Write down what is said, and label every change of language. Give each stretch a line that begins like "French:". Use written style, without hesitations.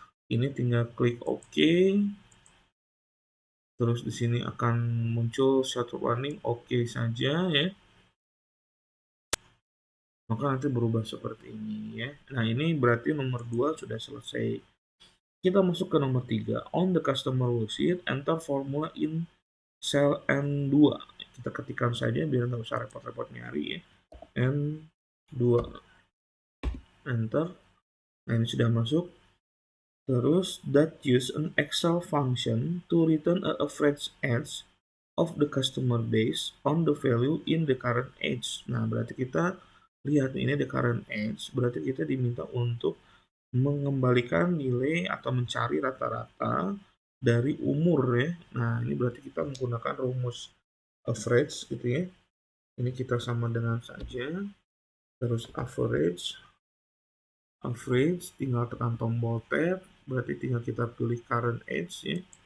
Indonesian: Ini tinggal klik OK. Terus di sini akan muncul satu warning OK saja ya. Maka nanti berubah seperti ini ya. Nah, ini berarti nomor 2 sudah selesai. Kita masuk ke nomor 3.
English: On the customer worksheet, enter formula in cell N2.
Indonesian: Kita ketikkan saja biar nggak usah repot-repot nyari ya. N2. Enter. Nah, ini sudah masuk.
English: Terus, that use an Excel function to return a average age of the customer base on the value in the current age.
Indonesian: Nah, berarti kita lihat ini the current age, berarti kita diminta untuk mengembalikan nilai atau mencari rata-rata dari umur ya. Nah, ini berarti kita menggunakan rumus average gitu ya. Ini kita sama dengan saja. Terus average tinggal tekan tombol tab, berarti tinggal kita pilih current age ya.